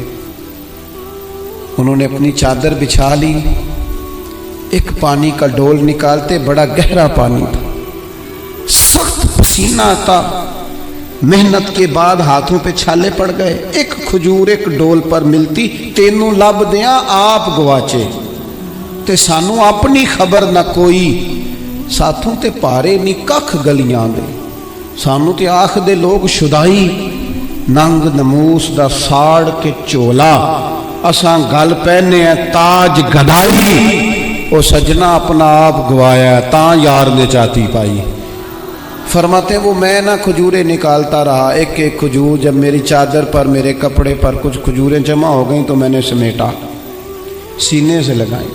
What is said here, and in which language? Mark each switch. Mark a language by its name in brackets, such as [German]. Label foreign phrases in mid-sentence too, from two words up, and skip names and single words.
[Urdu] انہوں نے اپنی چادر بچھا لی، ایک پانی کا ڈول نکالتے، بڑا گہرا پانی تھا، سخت پسینہ آتا، محنت کے بعد ہاتھوں پہ چھالے پڑ گئے، ایک کھجور ایک ڈول پر ملتی، [Punjabi] تینوں لب دیاں آپ گواچے تے سانو اپنی خبر نہ کوئی، ساتھوں تے پارے نی ککھ گلیاں دے، سانو تے آخ دے لوگ شدائی، ننگ نموس دا ساڑ کے چولا، اساں گل پہنے ہیں تاج گدائی، او سجنا اپنا آپ گوایا تاں یار نے چاہتی پائی۔ [Urdu] فرماتے ہیں وہ میں نہ کھجوریں نکالتا رہا، ایک ایک کھجور، جب میری چادر پر میرے کپڑے پر کچھ کھجوریں جمع ہو گئیں تو میں نے سمیٹا، سینے سے لگائیں.